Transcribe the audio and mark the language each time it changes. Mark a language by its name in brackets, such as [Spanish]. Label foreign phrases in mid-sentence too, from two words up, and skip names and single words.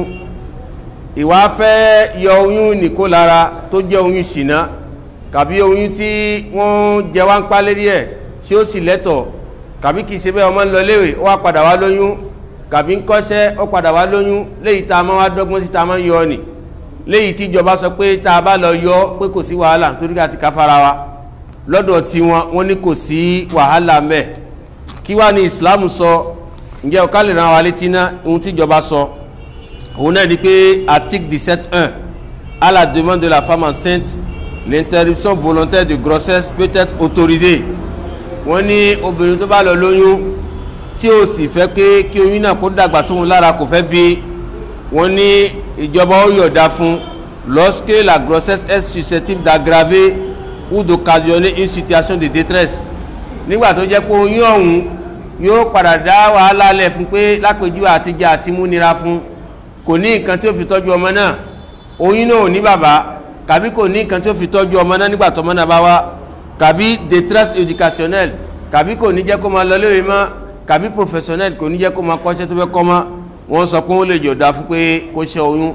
[Yoruba] Ìwà fẹ́ yọ oyún nìkó lára tó jẹ́ oyún ṣìnà, tàbí oyún tí wọ́n jẹ wá ń pa lérí ẹ̀ ṣé ó sì lẹ́tọ̀, tàbí kìí ṣe bẹ́ẹ̀, ọmọ ń lọ léèwé ó wá padà wá lóyún, tàbí ń kọ́ṣẹ́ ó padà wá lóyún, léyìí tá a máa wá dọ́gbọ́n sí tá a máa ń yọ ni, léyìí tí ìjọba sọ pé tá a bá lọ yọ pé kò sí wàhálà torí ká ti ká fara wa, lọ́dọ̀ tí wọ́n ní kò sí wàhálà mẹ́. Kí wá ní Islam sọ? Ǹjẹ́ ọ̀ká lè rán wa létí ná ohun tí ìjọba sọ? Òun náà ni pé [French] article 17.1, à la demande de la femme enceinte, l'interruption volontaire de grossesse peut être autorisée. [Yoruba] Wọ́n ní obìnrin tó bá lọ lóyún tí ó sì fẹ́ pé kí oyún náà kó dàgbà sóhun lára, kò fẹ́ bí, wọ́n ní ìjọba ó yọ̀dá fún [French] lorsque la grossesse est susceptible d'aggraver ou d'occasionner une situation de détresse. [Yoruba] Nígbà tó jẹ́ pé oyún ọ̀hún yóò padà dá wàhálà lẹ̀ fún pé lápèjú àtijẹ àti múnira fún, kò ní nǹkan tí ó fi tọ́jú ọmọ náà, oyún náà ò ní bàbá, kàbí kò ní nǹkan tí ó fi tọ́jú ọmọ náà nígbà tọ́mọ náà bá wá, kàbí [French] détresse éducationnelle, [Yoruba] kàbí kò ní jẹ́ kó máa lọ léèwé mọ́, kàbí professionnel kò ní jẹ́ kó máa kọ́ṣẹ́ tó fẹ́ kọ́ mọ́, wọ́n sọ pé ó lè jọ̀dá fún pé kó ṣe oyún.